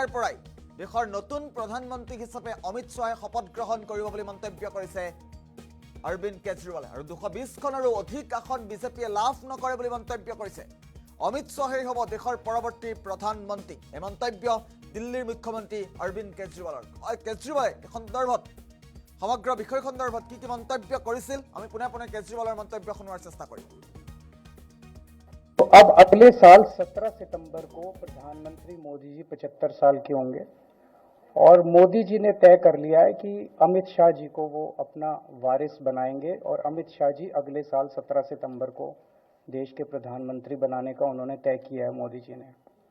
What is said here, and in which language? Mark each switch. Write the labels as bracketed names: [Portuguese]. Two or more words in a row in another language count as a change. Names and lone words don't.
[Assamese] পৰাই দেশৰ নতুন প্ৰধানমন্ত্ৰী হিচাপে অমিত শ্বাহে শপত গ্ৰহণ কৰিব বুলি মন্তব্য কৰিছে অৰবিন্দ কেজৰিৱালে আৰু 220খনৰো অধিক আসন বিজেপিয়ে লাভ নকৰে বুলি মন্তব্য কৰিছে অমিত শ্বাহে হ'ব দেশৰ পৰৱৰ্তী প্ৰধানমন্ত্ৰী এই মন্তব্য দিল্লীৰ মুখ্যমন্ত্ৰী অৰবিন্দ কেজৰিৱালৰ কেজৰিৱালে এই সন্দৰ্ভত সমগ্ৰ বিষয় সন্দৰ্ভত কি মন্তব্য কৰিছিল আমি পুনে পুনে কেজৰিৱালৰ মন্তব্য শুনোৱাৰ চেষ্টা কৰিম [Hindi] तो अब अगले साल 17 सितंबर को प्रधानमंत्री मोदी जी 75 साल के होंगे और मोदी जी ने तय कर लिया है कि अमित शाह जी को वो अपना वारिस बनाएंगे और अमित शाह जी अगले साल 17 सितंबर को देश के प्रधानमंत्री बनाने का उन्होंने तय किया है मोदी जी ने।